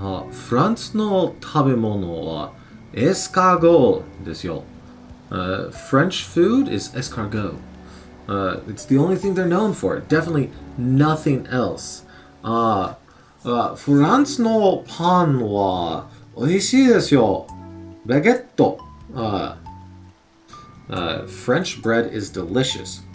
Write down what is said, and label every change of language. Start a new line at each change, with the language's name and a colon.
Japanese: フランスの食べ物はエスカゴですよ。
English: French food is escargot. It's the only thing they're known for. Definitely nothing else.
Japanese: フランスのパンは美味しいですよ。バゲット。
English: French bread is delicious.